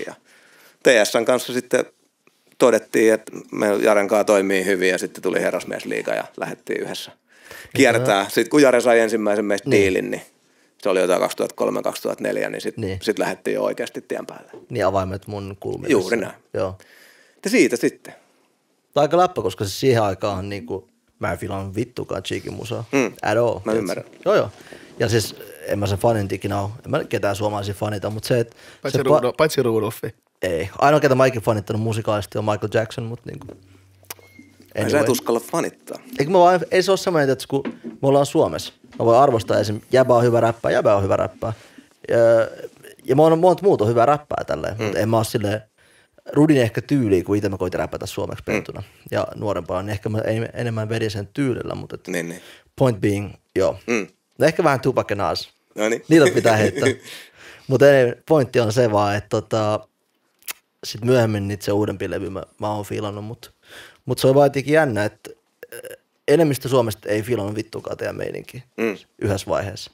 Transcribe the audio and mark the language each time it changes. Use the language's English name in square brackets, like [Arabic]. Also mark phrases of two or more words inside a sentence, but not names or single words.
[Finnish] Ja TS:n kanssa sitten todettiin, että me Jaren kanssa toimii hyvin ja sitten tuli Herrasmiesliiga ja lähdettiin yhdessä kiertää. Sitten kun Jare sai ensimmäisen meistä diilin, niin se oli jotain 2003-2004, niin sitten lähdettiin jo oikeasti tien päälle. Niin avaimet mun kulmissa. Juuri näin. Joo. Ja siitä sitten. Tämä on aika läppä, koska se siihen aikaan niinku, mä en filan vittukaan Cheekin musaa. [English] At all. [Finnish] Mä ymmärrän. Joo. Ja siis en mä sen fanin ikinä ole. En mä ketään suomalaisia fanita, mutta se, että... Paitsi Rudolfi. Ei. Ainoa, ketä mä ikin fanittanut musikaalisesti on Michael Jackson, mutta niinku... Anyway. Sä et uskalla fanittaa. Ei se ole semmoinen, että kun me ollaan Suomessa, mä voin arvostaa esim. Jäbä on hyvä räppää. Ja monta muuta on hyvä räppää tälleen, mutta en mä oo silleen... Rudin ehkä tyyliä, kun itse mä koitin räpätä suomeksi pentuna ja nuorempana, niin ehkä mä enemmän vedin sen tyylillä, mutta niin. [English] Point being, [Finnish] joo. No ehkä vähän Tupac ja Nas. No niin. Niitä pitää heittää. Mutta pointti on se vaan, että sit myöhemmin niitä se uudempi levy mä oon fiilannut, mutta se on vaan jotenkin jännä, että enemmistö Suomesta ei fiilannut vittukaan teidän meininkiä yhdessä vaiheessa.